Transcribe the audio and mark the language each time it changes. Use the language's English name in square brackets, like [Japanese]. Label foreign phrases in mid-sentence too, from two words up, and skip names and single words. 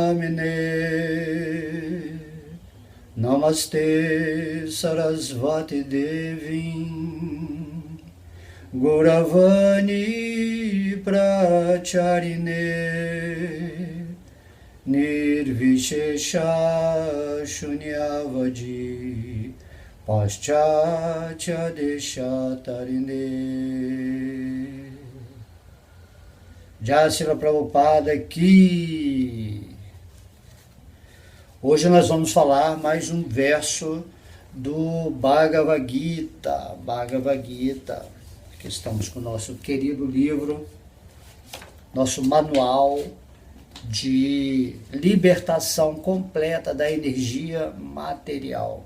[Sanskrit] नमिने नमस्ते सरस्वति देविम् गौरवाणी प्रचारिणे निर्विशेष शून्यवादि पाश्चात्य देशतारिणे. [Portuguese] Jai Srila Prabhupada aqui. Hoje nós vamos falar mais um verso do Bhagavad Gita. Bhagavad Gita. Aqui estamos com o nosso querido livro, nosso manual de libertação completa da energia material.